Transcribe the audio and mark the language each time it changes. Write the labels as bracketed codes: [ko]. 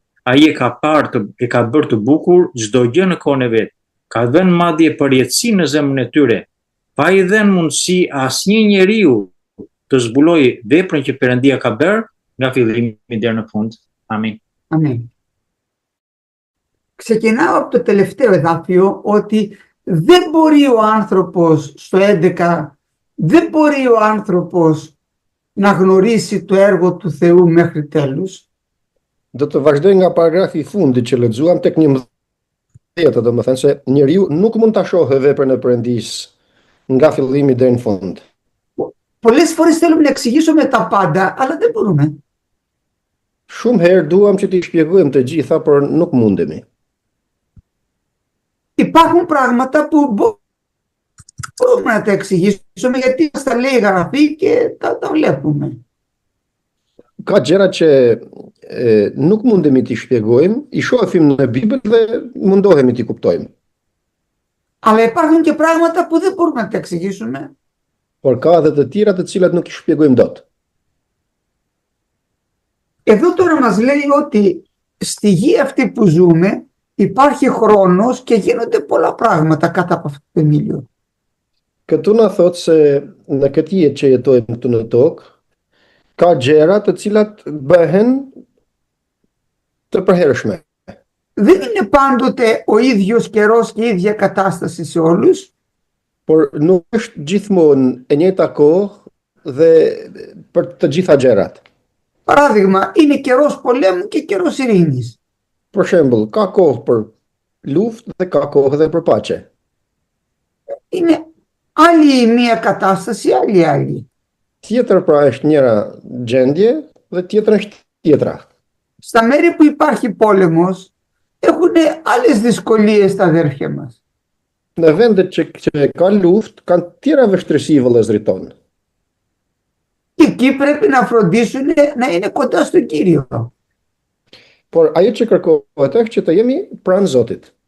[sq] Ai e ka bërë të bukur çdo gjë në kohën e vet. Ka dhënë madje përjetësi në zemrën e tyre, pa i dhënë mundësi asnjë njeriu të zbulojë veprën që Perëndia ka bërë nga fillimi deri në fund. Amin. Amin. [el] Ξεκινάω από το τελευταίο εδάφιο ότι δεν μπορεί ο άνθρωπος στο 11, δεν μπορεί ο άνθρωπος να γνωρίσει το έργο του Θεού μέχρι τέλους. [sq] Do të vazhdoj nga paragrafi i fundit që lexuam tek 11, domethënë se njeriu nuk mund ta shohë veprën e Perëndisë nga fillimi deri në fund. [el] Πολλές φορές θέλουμε να εξηγήσουμε τα πάντα, αλλά δεν μπορούμε. [sq] Shumë herë duam që t'i shpjegojmë të gjitha, por nuk mundemi. [el] Υπάρχουν πράγματα που μπορούμε να τα εξηγήσουμε γιατί μας τα λέει η Γραφή και τα βλέπουμε. [sq] Ka gjëra që nuk mundemi t'i shpjegojmë, i shohim në Bibël dhe mundohemi t'i kuptojmë. [el] Αλλά υπάρχουν και πράγματα που δεν μπορούμε να τα εξηγήσουμε. [sq] Por ka edhe të tjera të cilat nuk i shpjegojmë dot. [el] Εδώ τώρα μας λέει ότι στη γη αυτή που ζούμε υπάρχει χρόνος και γίνονται πολλά πράγματα κάτω από αυτό το θεμέλιο. [sq] Këtu na thot se në këtë jetë që jetojmë këtu në tokë, ka gjëra të cilat bëhen të përhershme. [el] Δεν είναι πάντοτε ο ίδιος καιρός και η ίδια κατάσταση σε όλους. [sq] Por nuk është gjithmonë e njëjta kohë dhe për të gjitha gjërat. [el] Παράδειγμα, είναι καιρός πολέμου και καιρός ειρήνης. [sq] Për shembull, ka kohë për luftë dhe ka kohë dhe për paqe. [el] Είναι άλλη η μία κατάσταση, άλλη. [sq] Tjetër pra është njëra gjendje dhe tjetër është tjetra. [el] Στα μέρη που υπάρχει πόλεμος έχουν άλλες δυσκολίες τα αδέρφια μας. [sq] Në vendet që ka luftë, kanë tjera vështirësi vëllezërit tonë. [el] Και εκεί πρέπει να φροντίσουν να είναι κοντά στον Κύριο. [sq] Por ajo që kërkohet është që të jemi pranë Zotit.